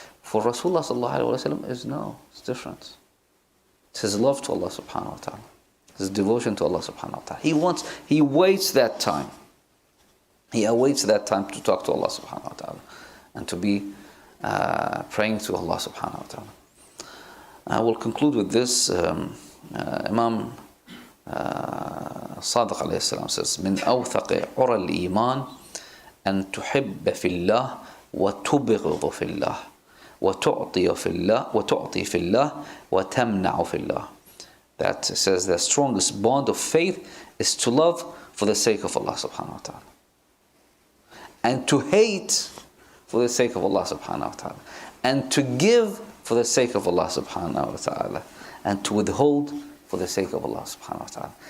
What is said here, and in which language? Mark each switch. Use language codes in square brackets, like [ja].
[en] For Rasulullah sallallahu alaihi wasallam it's different. It's his love to Allah subhanahu wa ta'ala, his devotion to Allah subhanahu wa ta'ala. He waits that time. He awaits that time to talk to Allah subhanahu wa ta'ala and to be praying to Allah subhanahu wa ta'ala. I will conclude with this. Imam Sadiq alayhi salam says, [ar] من أوثق عرى الإيمان أن تحب في الله وتبغض في الله وتعطي في الله وتمنع في الله. [en] That says the strongest bond of faith is to love for the sake of Allah subhanahu wa ta'ala, and to hate for the sake of Allah subhanahu wa ta'ala, and to give for the sake of Allah subhanahu wa ta'ala, and to withhold for the sake of Allah subhanahu wa ta'ala.